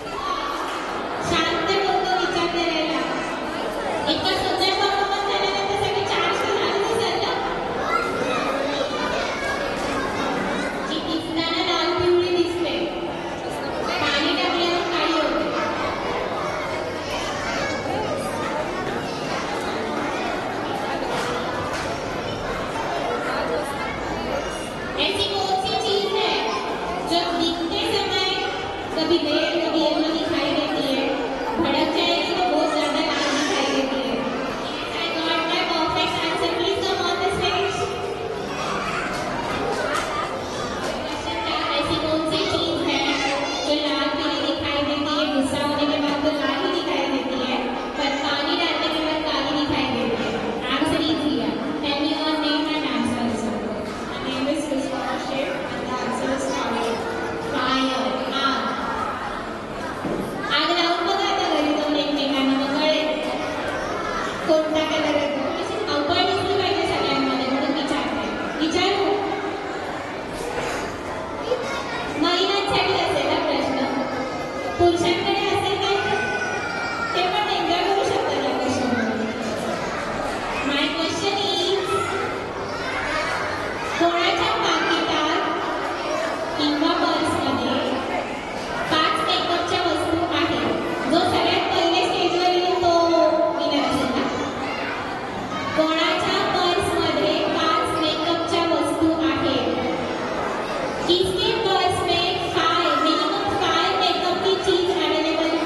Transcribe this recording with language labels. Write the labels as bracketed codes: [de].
[mr] शांत डोकं विचार करायला. इतका सुंदर परफॉर्मन्स झाल्यानंतर सगळे चार्ज झालं दिसलं. जी दिसताना लाल पिवळी दिसते, पाणी टाकल्यावर काळी होते. [hi] ऐसी कौन सी चीज है जो दिखते समय कभी रेड कभी येलो दिखाई देती है, भड़क जाएगी तो बहुत ज्यादा लाल दिखाई देती है. [en] I got my perfect answer. Please come on the stage. [hi] Question था ऐसी कौन सी चीज है जो लाल पीली दिखाई देती है, गुस्सा होने के बाद तो लाल ही दिखाई देती है, पर पानी डालने के बाद काली दिखाई देती है. आंसर इजी है. [en] Tell me your name and answer. My name is Krishna Shiv and the answer is fire. Fire. [mr] आग लावून बघा आता घरी जाऊन एकमेकांना मग कळेल कोणता कलर येतो. अशी अवघड दिसली पाहिजे सगळ्यांमध्ये म्हणून विचारते. विचारू महिलांसाठी असेल हा प्रश्न, पुरुषांकडे असेल काय ते पण एन्जॉय करू शकतात या क्वेश्चनमध्ये. [en] my question is [mr] कोणाच्या पाकिटात किंवा पर्समध्ये 5 मेकअपच्या वस्तू आहेत? जो सगळ्यात पहिले स्टेजवर येईल तो विनर असेल ना. कोणाच्या पर्समध्ये 5 मेकअपच्या वस्तू आहेत? [hi] किसके पर्स में 5 मिनिमम 5 मेकअप की चीज अवेलेबल